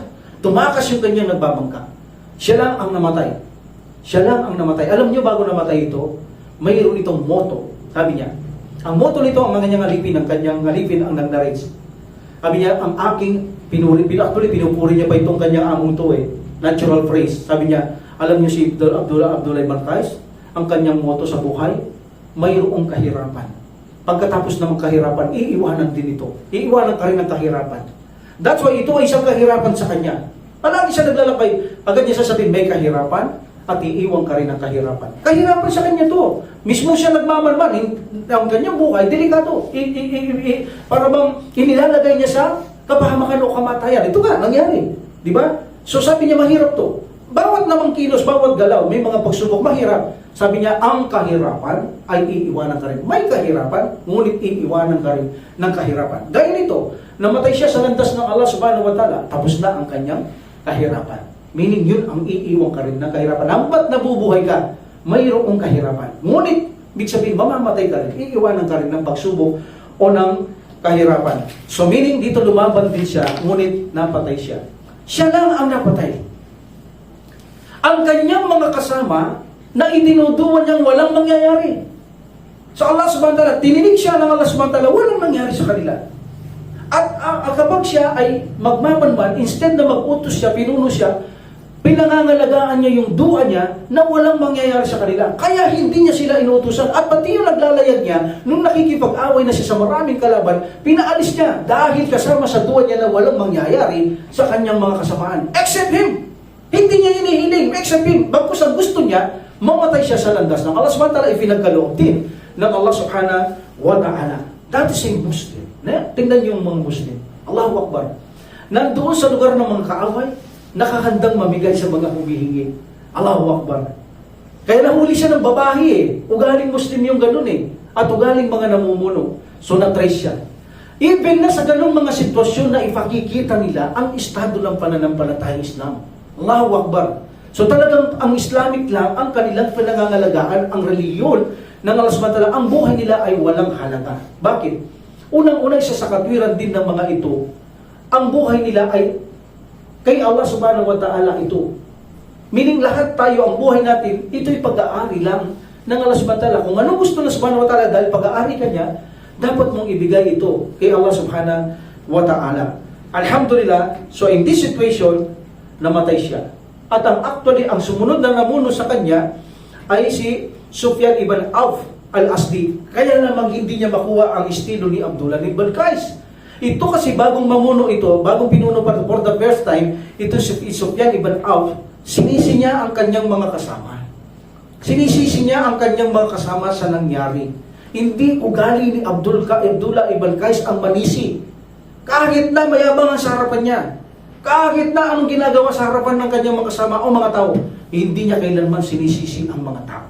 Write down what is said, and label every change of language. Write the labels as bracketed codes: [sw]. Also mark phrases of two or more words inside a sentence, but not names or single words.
[tl] Tumakas yung kanyang nagbabangka. Siya lang ang namatay. Siya lang ang namatay. Alam niyo bago namatay ito, mayroon itong motto. Sabi niya, ang motto nito, ang kanyang alipin ang nag-narrate. Sabi niya, ang aking pinupuri niya pa itong kanyang among to eh. [en] Natural phrase. [tl] Sabi niya, alam niyo si Abdullah ibn Qais, ang kanyang motto sa buhay, mayroong kahirapan. Pagkatapos ng kahirapan, iiwanan din ito. Iiwanan ka rin ng kahirapan. [en] That's why [tl] ito ay isang kahirapan sa kanya. Palagi siya naglalakay. Agad niya sasabihin, may kahirapan at iiwan ka rin ng kahirapan. Kahirapan sa kanya to. Mismo siya nagmamanman. Ang kanyang buhay, delikado. Para bang inilalagay niya sa kapahamakan o kamatayan. Ito nga, nangyari. Di ba? So sabi niya, mahirap to. Bawat namang kilos, bawat galaw, may mga pagsubok, mahirap. Sabi niya, ang kahirapan ay iiwanan ka rin. May kahirapan, ngunit iiwanan ka rin ng kahirapan. Gaya nito, namatay siya sa landas ng Allah [ar] سبحانه وتعالى, [tl] tapos na ang kanyang kahirapan. Meaning yun ang iiwan ka rin ng kahirapan. Hanggat nabubuhay ka, mayroong kahirapan. Ngunit, ibig sabihin, mamamatay ka rin, iiwanan ka rin ng pagsubok o ng kahirapan. [en] So meaning, [tl] dito lumaban din siya, ngunit napatay siya. Siya lang ang napatay. Ang kanyang mga kasama, na itinuduan niyang walang mangyayari. So Allah [ar] سبحانه وتعالى, [tl] tininig siya ng Allah [ar] سبحانه وتعالى, [tl] walang nangyari sa kanila. At kapag siya ay magmamanman, instead na mag-utos siya, pinuno siya, pinangangalagaan niya yung dua niya na walang mangyayari sa kanila. Kaya hindi niya sila inuutusan. At pati yung naglalayag niya, nung nakikipag-away na siya sa maraming kalaban, pinaalis niya dahil kasama sa dua niya na walang mangyayari sa kanyang mga kasamaan. [en] Except him! [tl] Hindi niya hinihiling, [en] except him. [tl] Bagkus ang gusto niya, mamatay siya sa landas ng Allah [ar] سبحانه وتعالى, [tl] ipinagkaloob din ng Allah [ar] سبحانه وتعالى. [en] That is a Muslim. [tl] Tingnan niyo yung mga Muslim. [ar] الله أكبر. [tl] Nandoon sa lugar ng mga kaaway, nakahandang mamigay sa mga humihingi. [ar] الله أكبر. [tl] Kaya nahuli siya ng babae eh. Ugaling Muslim yung ganun eh. At ugaling mga namumuno. So na-trace siya. Even na sa ganung mga sitwasyon na ipakikita nila ang estado ng pananampalatayang Islam. [ar] الله أكبر. [tl] So talagang ang Islamic lang, ang kanilang pinangangalagaan, ang reliyon ng Allah [ar] سبحانه وتعالى, [tl] ang buhay nila ay walang halaga. Bakit? Unang-una isa sa katwiran din ng mga ito, ang buhay nila ay kay Allah [ar] سبحانه وتعالى [tl] ito. Meaning lahat tayo, ang buhay natin, ito'y pag-aari lang ng Allah [ar] سبحانه وتعالى. [tl] Kung ano gusto ng [ar] سبحانه وتعالى [tl] dahil pag-aari ka niya, dapat mong ibigay ito kay Allah [ar] سبحانه وتعالى. [tl] Alhamdulillah, [en] so in this situation, [tl] namatay siya. At ang sumunod na namuno sa kanya ay si Sufyan ibn Auf al-Asdi. Kaya namang hindi niya makuha ang estilo ni Abdullah ibn Qais. Ito kasi bagong mamuno ito, bagong pinuno pa [en] for the first time, [tl] ito si Sufyan ibn Auf, sinisi niya ang kanyang mga kasama. Sinisisi niya ang kanyang mga kasama sa nangyari. Hindi ugali ni Abdullah ibn Qais ang manisi. Kahit na mayabang ang sa harapan niya, kahit na anong ginagawa sa harapan ng kanyang mga kasama o mga tao, hindi niya kailanman sinisisi ang mga tao.